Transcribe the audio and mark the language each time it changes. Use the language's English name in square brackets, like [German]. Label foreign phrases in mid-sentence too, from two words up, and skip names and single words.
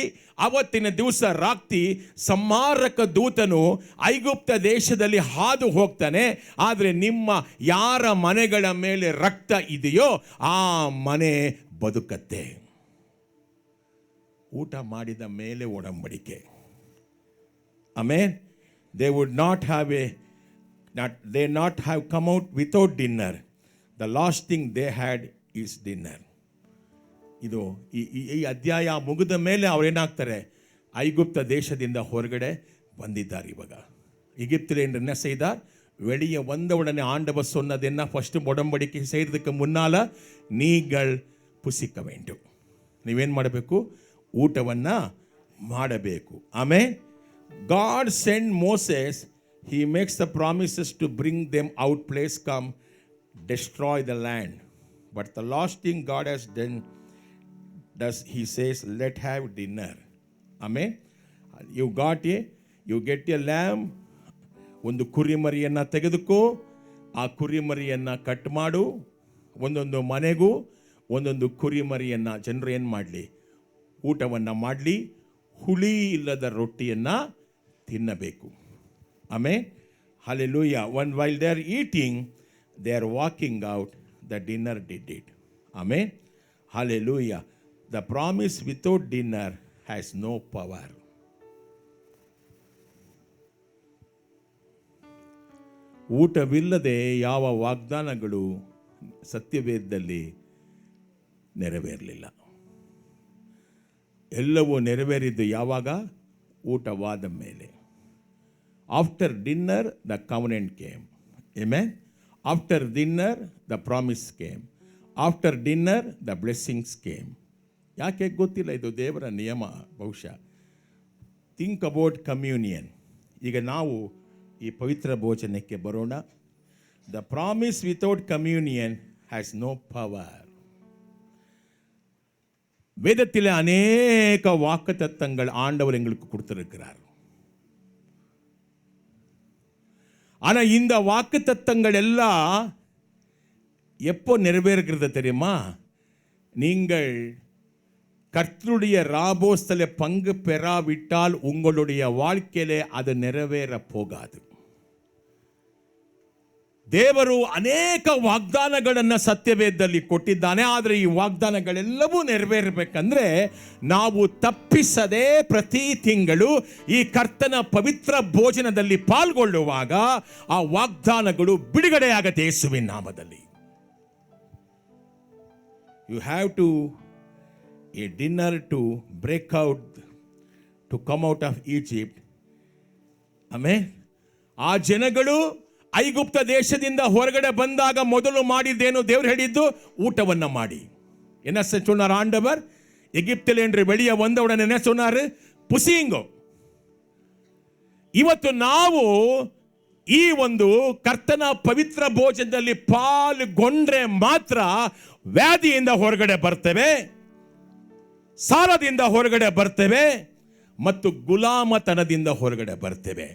[Kannada] ಅವತ್ತಿನ ದಿವಸ ರಾತ್ರಿ ಸಂಹಾರಕ ದೂತನು ಐಗುಪ್ತ ದೇಶದಲ್ಲಿ ಹಾದು ಹೋಗ್ತಾನೆ. ಆದರೆ ನಿಮ್ಮ ಯಾರ ಮನೆಗಳ ಮೇಲೆ ರಕ್ತ ಇದೆಯೋ ಆ ಮನೆ ಬದುಕತ್ತೆ. ಊಟ ಮಾಡಿದ ಮೇಲೆ ಒಡಂಬಡಿಕೆ. ಆಮೇನ್. [English] They would not have come out without dinner. The last thing they had is dinner. [Kannada] ಇದು ಈ ಅಧ್ಯಾಯ ಮುಗಿದ ಮೇಲೆ ಅವರೇನಾಗ್ತಾರೆ? ಐಗುಪ್ತ ದೇಶದಿಂದ ಹೊರಗಡೆ ಬಂದಿದ್ದಾರೆ. [Tamil] ಇವಾಗ ಈಜಿಪ್ತಿல் என்ன செய்தார்? வெளியே வந்த உடனே ஆண்டவர் சொன்னது என்ன? ஃபர்ஸ்ட் உடன்படிக்கை செய்யறதுக்கு முன்னால நீங்கள் புசிக்க வேண்டும். [Kannada] ನೀವೇನು ಮಾಡಬೇಕು? ಊಟವನ್ನು ಮಾಡಬೇಕು. [English] ಆಮೇಲೆ God send Moses. He makes the promises to bring them out. Place come destroy the land. But the last thing God has done does he says let have dinner. ಆಮೇಲೆ you get a lamb. [Kannada] ಒಂದು ಕುರಿಮರಿಯನ್ನು ತೆಗೆದುಕೋ. ಆ ಕುರಿಮರಿಯನ್ನು ಕಟ್ ಮಾಡು. ಒಂದೊಂದು ಮನೆಗೂ ಒಂದೊಂದು ಕುರಿಮರಿಯನ್ನು ಜನರು ಏನು ಮಾಡಲಿ? ಊಟವನ್ನು ಮಾಡಲಿ. ಹುಳಿ ಇಲ್ಲದ ರೊಟ್ಟಿಯನ್ನು ತಿನ್ನಬೇಕು. ಆಮೇಲೆ ಹಲ್ಲೆಲೂಯಾ. [English] while they are eating, they are walking out. The dinner did it. [Kannada] ಆಮೇಲೆ ಹಲ್ಲೆಲೂಯಾ. [English] The promise without dinner has no power. [Kannada] ಊಟವಿಲ್ಲದೆ ಯಾವ ವಾಗ್ದಾನಗಳು ಸತ್ಯವೇದದಲ್ಲಿ ನೆರವೇರಲಿಲ್ಲ. ಎಲ್ಲವೂ ನೆರವೇರಿದ್ದು ಯಾವಾಗ? ಊಟವಾದ ಮೇಲೆ. [English] after dinner the covenant came. ಆಮೆನ್. After dinner the promise came. After dinner the blessings came. [Kannada] ಯಾಕೆ ಗೊತ್ತಿಲ್ಲ, ಇದು ದೇವರ ನಿಯಮ ಬಹುಶಃ. [English] Think about communion. [Kannada] ಈಗ ನಾವು ಈ ಪವಿತ್ರ ಭೋಜನಕ್ಕೆ ಬರೋಣ. [English] The promise without communion has no power. [Tamil] வேதத்தில் அநேக வாக்குத்தத்தங்கள் ஆண்டவர் எங்களுக்கு கொடுத்திருக்கிறார். ஆனா இந்த வாக்குத்தத்தங்கள் எல்லாம் எப்போ நிறைவேறுகிறது தெரியுமா? நீங்கள் கர்த்தருடைய ராபோஸ்தல பங்கு பெறாவிட்டால் உங்களுடைய வாழ்க்கையிலே அது நிறைவேற போகாது. [Kannada] ದೇವರು ಅನೇಕ ವಾಗ್ದಾನಗಳನ್ನು ಸತ್ಯವೇದದಲ್ಲಿ ಕೊಟ್ಟಿದ್ದಾನೆ. ಆದರೆ ಈ ವಾಗ್ದಾನಗಳೆಲ್ಲವೂ ನೆರವೇರಬೇಕಂದ್ರೆ ನಾವು ತಪ್ಪಿಸದೆ ಪ್ರತಿ ತಿಂಗಳು ಈ ಕರ್ತನ ಪವಿತ್ರ ಭೋಜನದಲ್ಲಿ ಪಾಲ್ಗೊಳ್ಳುವಾಗ ಆ ವಾಗ್ದಾನಗಳು ಬಿಡುಗಡೆಯಾಗತ್ತೆ ಯೇಸುವಿನ ನಾಮದಲ್ಲಿ. [English] You have to a dinner to break out, to come out of Egypt. [Kannada] ಆಮೇಲೆ ಆ ಜನಗಳು ಐಗುಪ್ತ ದೇಶದಿಂದ ಹೊರಗಡೆ ಬಂದಾಗ ಮೊದಲು ಮಾಡಿದ್ದೇನು? ದೇವರು ಹೇಳಿದ್ದು ಊಟವನ್ನ ಮಾಡಿ. [Tamil] என்ன சொன்னார் ஆண்டவர்? எகிப்தில் என்று வெளியே வந்தவுடனே என்ன சொன்னார்? புசியுங்கோ. [Kannada] ಇವತ್ತು ನಾವು ಈ ಒಂದು ಕರ್ತನ ಪವಿತ್ರ ಭೋಜನದಲ್ಲಿ ಪಾಲ್ಗೊಂಡ್ರೆ ಮಾತ್ರ ವ್ಯಾಧಿಯಿಂದ ಹೊರಗಡೆ ಬರ್ತೇವೆ, ಸಾಲದಿಂದ ಹೊರಗಡೆ ಬರ್ತೇವೆ ಮತ್ತು ಗುಲಾಮತನದಿಂದ ಹೊರಗಡೆ ಬರ್ತೇವೆ.